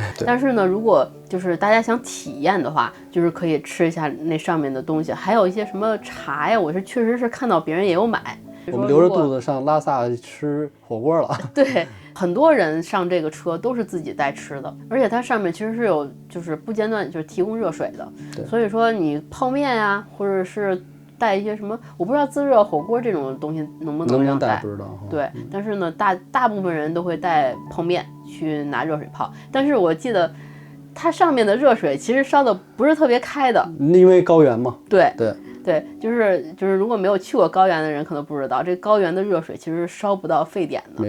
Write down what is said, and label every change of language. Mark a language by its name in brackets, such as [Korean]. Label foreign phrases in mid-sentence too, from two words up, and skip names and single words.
[Chinese] 但是呢，如果就是大家想體驗的話，就是可以吃一下那上面的東西，還有一些什麼茶呀，我是確實是看到別人也有買。我們留着肚子上拉薩吃火鍋了。對，很多人上這個車都是自己帶吃的，而且它上面其實是有就是不間斷就是提供熱水的，所以說你泡麵呀，或者是帶一些什麼，我不知道自熱火鍋這種東西能不能讓帶，不知道。對，但是呢，大部分人都會帶泡麵去拿熱水泡，但是我記得它上面的熱水其實燒的不是特別開的，因為高原嘛。對，就是如果沒有去過高原的人可能不知道，這高原的熱水其實燒不到沸點的，